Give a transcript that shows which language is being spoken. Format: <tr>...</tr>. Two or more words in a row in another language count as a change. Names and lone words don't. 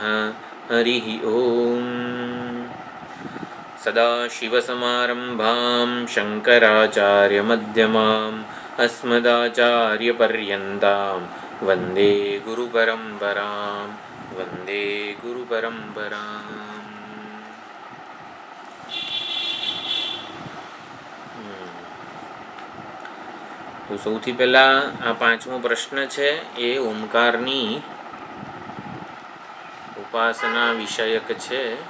<sa>हरिः ओम। सदाशिवसमारम्भां शङ्कराचार्यमध्यमाम् अस्मदाचार्यपर्यन्तां वन्दे गुरुपरम्परां वन्दे गुरुपरम्पराम्।</sa> <gu>તો સૌથી પહેલાં આ પાંચમો પ્રશ્ન છે એ ઓમકારની ઉપાસના વિષયક છે.</gu>